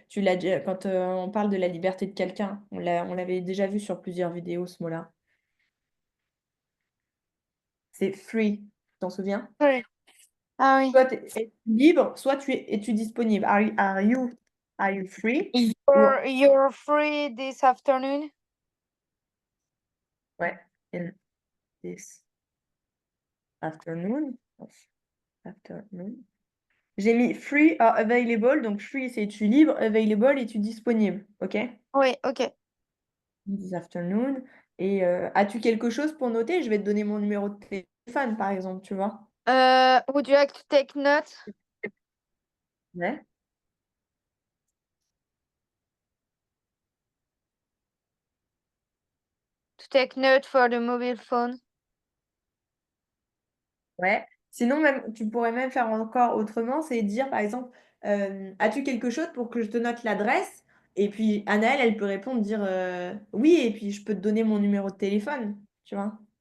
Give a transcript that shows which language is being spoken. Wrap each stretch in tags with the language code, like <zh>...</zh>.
<fr>Tu l'as quand on parle de la liberté de quelqu'un, on l'avait déjà vu sur plusieurs vidéos ce mot-là. C'est free. Tu t'en souviens? Oui. Ah oui. Soit tu es libre, soit es-tu disponible.</fr> <en>Are you free?</en> <fr>Ou</fr> <en>You're free this afternoon?</en> <fr>ouais,</fr> <en>in this afternoon. Afternoon.</en> <fr>J'ai mis</fr> <en>free or available.</en> <fr>Donc free, c'est tu libre, available et tu disponible. OK? Oui, ok.</fr> <en>This afternoon.</en> <fr>Et as-tu quelque chose pour noter? Je vais te donner mon numéro de téléphone, par exemple, tu vois.</fr> <en>Would you like to take note?</en> <fr>Ouais.</fr> <en>To take note for the mobile phone?</en> <fr>Ouais. Sinon, même, tu pourrais même faire encore autrement, c'est dire, par exemple, as-tu quelque chose pour que je te note l'adresse? Et puis, Anaëlle, elle peut répondre, dire oui, et puis je peux te donner mon numéro de téléphone, tu vois.</fr>